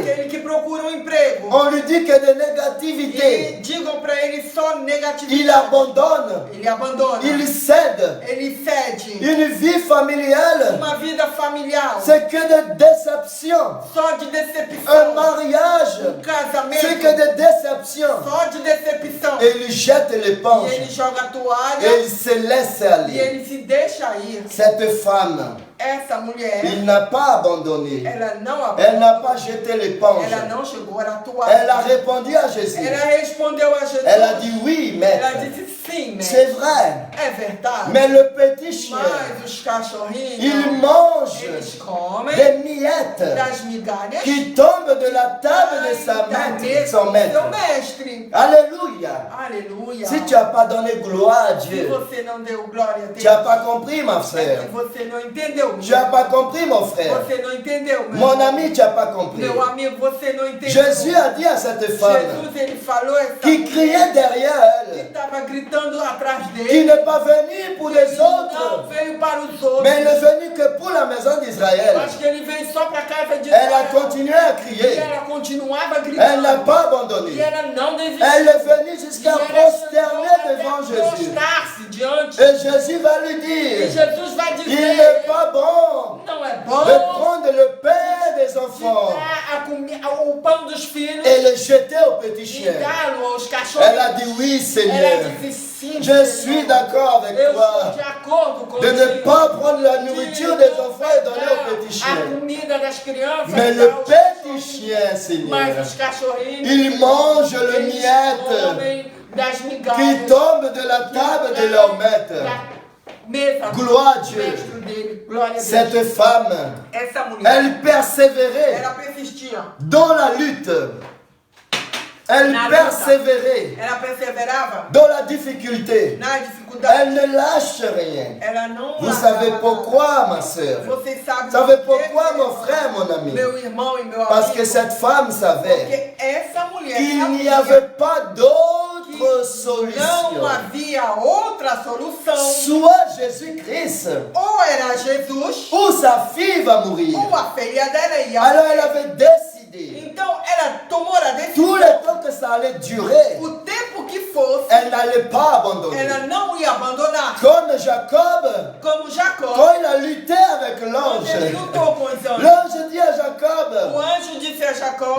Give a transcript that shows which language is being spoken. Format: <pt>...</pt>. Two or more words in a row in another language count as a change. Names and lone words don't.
<pt>Aquele que procura um emprego</pt> <fr>on lui dit que de négativité,</fr> <pt>e digam para ele só</pt> <fr>il</fr> <pt>negatividade.</pt> <fr>abandonne,</fr> <pt>Ele abandona.</pt> <fr>il cède.</fr> <pt>Ele cede.</pt> <fr>Une vie familiale,</fr> <pt>Uma vida familiar</pt> <fr>c'est que de déception.</fr> <pt>só de</pt> <fr>Un</fr> <pt>decepção.</pt> <fr>mariage,</fr> <pt>Um casamento</pt> <fr>c'est que de déception.</fr> <pt>só de decepção.</pt> <fr>Et il jette</fr> <pt>E</pt> <fr>l'éponge</fr> <pt>ele joga a</pt> <fr>et</fr> <pt>toalha</pt> <fr>il se laisse</fr> <pt>e</pt> <fr>aller.</fr> <pt>ele se deixa ir.</pt> <fr>Cette femme,</fr> <pt>Essa mulher,</pt> <fr>il n'a pas abandonné.</fr> <pt>ela não</pt> <fr>Elle n'a</fr> <pt>abandonou.</pt> <fr>pas jeté l'éponge.</fr> <pt>Ela não chegou a</pt> <fr>Elle a</fr> <pt>toalha.</pt> <fr>répondu à Jésus.</fr> <pt>Ela respondeu a Jesus.</pt> <fr>Elle a dit oui,</fr> <pt>Ela</pt> <fr>maître.</fr> <pt>disse sim, né?</pt> <fr>C'est vrai.</fr> <pt>É verdade.</pt> <fr>Mais le petit chien,</fr> <pt>Mas os cachorrinhos,</pt> <fr>il mange</fr> <pt>eles comem</pt> <fr>des miettes</fr> <pt>das migalhas</pt> <fr>qui tombent de la table de sa</fr> <pt>da</pt> <fr>maître,</fr> <pt>mesa</pt> <fr>son</fr> <pt>do</pt> <fr>maître.</fr> <pt>seu mestre.</pt> <fr>Alléluia.</fr> <pt>Aleluia.</pt> <fr>Si tu n'as pas donné gloire à</fr> <pt>Se</pt> <fr>Dieu,</fr> <pt>você não deu glória a</pt> <fr>tu</fr> <pt>Deus,</pt> <fr>n'as pas compris, ma</fr> <pt>é</pt> <fr>frère.</fr> <pt>que você não entendeu.</pt> <fr>Tu n'as pas compris, mon frère.</fr> <pt>Você não entendeu, meu</pt> <fr>Mon</fr> <pt>irmão.</pt> <fr>ami, tu n'as pas compris.</fr> <pt>Meu amigo, você não entendeu.</pt> <fr>Jésus a dit à cette femme</fr> <pt>Jesus, ele falou essa</pt> <fr>qui criait derrière</fr> <pt>que</pt> <fr>elle,</fr> <pt>estava gritando atrás</pt> <fr>qui</fr> <pt>dele.</pt> <fr>n'est pas venu pour les</fr> <pt>Não</pt> <fr>autres,</fr> <pt>veio para os outros.</pt> <fr>mais il n'est venu que pour la maison d'Israël.</fr> <pt>Acho que ele veio só para a casa de</pt> <fr>Elle a</fr> <pt>Israel.</pt> <fr>continué à</fr> <pt>E</pt> <fr>crier.</fr> <pt>ela continuava</pt> <fr>Elle n'a</fr> <pt>gritando.</pt> <fr>pas</fr> <pt>E</pt> <fr>abandonné.</fr> <pt>ela não desistiu.</pt> <fr>Elle est venue jusqu'à</fr> <pt>E ela</pt> <fr>prosterner</fr> <pt>chegou</pt> <fr>devant</fr> <pt>até</pt> <fr>Jésus.</fr> <pt>prostrar-se diante.</pt> <fr>Et Jésus va lui</fr> <pt>E</pt> <fr>dire,</fr> <pt>Jesus vai</pt> <fr>il</fr> <pt>dizer,</pt> <fr>n'est pas bon</fr> <pt>não é</pt> <fr>de</fr> <pt>bom</pt> <fr>prendre le pain des enfants</fr> <pt>dar o pão dos filhos</pt> <fr>et le jeter aux petits</fr> <pt>e</pt> <fr>chiens.</fr> <pt>dá-lo aos</pt> <fr>Elle a</fr> <pt>cachorros.</pt> <fr>dit oui,</fr> <pt>Ela</pt> <fr>Seigneur.</fr> <pt>disse sim,</pt> <fr>Je suis d'accord avec</fr> <pt>Eu</pt> <fr>toi</fr> <pt>estou de acordo</pt> <fr>de</fr> <pt>contigo.</pt> <fr>ne pas prendre la nourriture des enfants et donner aux petits</fr> <pt>A</pt> <fr>chiens.</fr> <pt>comida das crianças.</pt> <fr>Mais</fr> <pt>e</pt> <fr>le</fr> <pt>dar aos</pt> <fr>petit chien,</fr> <pt>Mas</pt> <fr>Seigneur,</fr> <pt>os cachorrinhos,</pt> <fr>ils mangent le</fr> <pt>eles</pt> <fr>miette</fr> <pt>comem das</pt> <fr>qui</fr> <pt>migalhas</pt> <fr>tombe de la table de leur maître.</fr> <pt>da mesa</pt> <fr>Gloire à</fr> <pt>do</pt> <fr>Dieu.</fr> <pt>mestre dele. Glória a Deus.</pt> <fr>Cette femme,</fr> <pt>Essa mulher,</pt> <fr>elle persévérait</fr> <pt>ela persistia.</pt> <fr>dans la lutte. Elle</fr> <pt>Na luta.</pt> <fr>persévérait</fr> <pt>Ela perseverava</pt> <fr>dans la difficulté.</fr> <pt>na dificuldade.</pt> <fr>Elle ne lâche rien.</fr> <pt>Ela não</pt> <fr>Vous</fr> <pt>largava</pt> <fr>savez</fr> <pt>nada.</pt> <fr>pourquoi, ma soeur?</fr> <pt>Você sabe</pt> <fr>Vous savez</fr> <pt>por quê,</pt> <fr>pourquoi,</fr> <pt>meu</pt> <fr>mon</fr> <pt>irmão?</pt> <fr>frère, mon ami?</fr> <pt>Meu irmão e meu</pt> <fr>Parce</fr> <pt>amigo.</pt> <fr>que cette femme savait</fr> <pt>Porque essa mulher</pt> <fr>qu'il n'y</fr> <pt>sabia</pt> <fr>avait pas d'autre</fr> <pt>que não</pt> <fr>solution.</fr> <pt>havia outra solução.</pt> <fr>Soit Jésus-Christ,</fr> <pt>Ou era Jesus,</pt> <fr>ou sa fille va mourir.</fr> <pt>ou a filha dela ia.</pt> <fr>Alors elle avait décidé,</fr> <pt>Então ela tomou a</pt> <fr>tout</fr> <pt>decisão.</pt> <fr>le temps que ça allait durer,</fr> <pt>O tempo que fosse,</pt> <fr>elle n'allait pas abandonner.</fr> <pt>ela não ia abandonar.</pt> <fr>Comme Jacob,</fr> <pt>Como Jacó,</pt> <fr>quand il a lutté avec</fr> <pt>quando</pt> <fr>l'ange,</fr> <pt>ele lutou com os anjos.</pt> <fr>l'ange dit à</fr> <pt>O</pt> <fr>Jacob,</fr> <pt>anjo disse a Jacó:</pt>